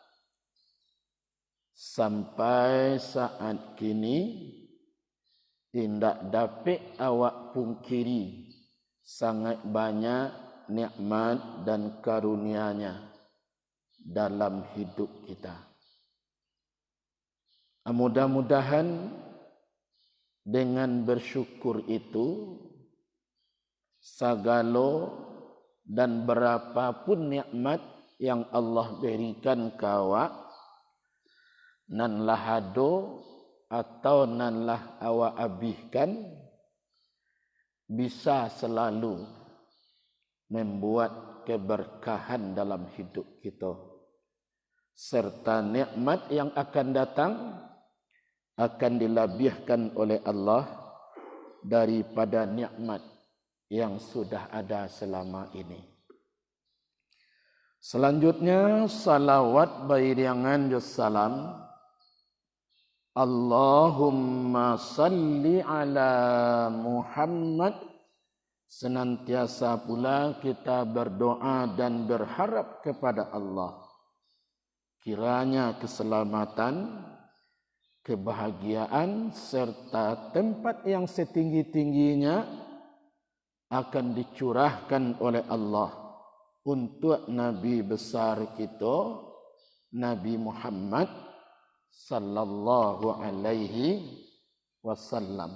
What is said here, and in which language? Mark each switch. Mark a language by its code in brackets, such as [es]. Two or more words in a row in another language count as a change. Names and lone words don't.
[id] sampai saat kini tidak dapat awak pungkiri sangat banyak nikmat dan karunia-Nya dalam hidup kita. Mudah-mudahan dengan bersyukur itu segala dan berapapun nikmat yang Allah berikan ke [min] awak nan lah ado atau nan lah awak abihkan [id] bisa selalu membuat keberkahan dalam hidup kita, serta nikmat yang akan datang akan dilebihkan oleh Allah daripada nikmat yang sudah ada selama ini. Selanjutnya salawat bairangan salam [ar] اللهم صل على محمد. [id] Senantiasa pula kita berdoa dan berharap kepada Allah kiranya keselamatan, kebahagiaan serta tempat yang setinggi-tingginya akan dicurahkan oleh Allah untuk Nabi besar kita, Nabi Muhammad [ar] صلى الله عليه وسلم.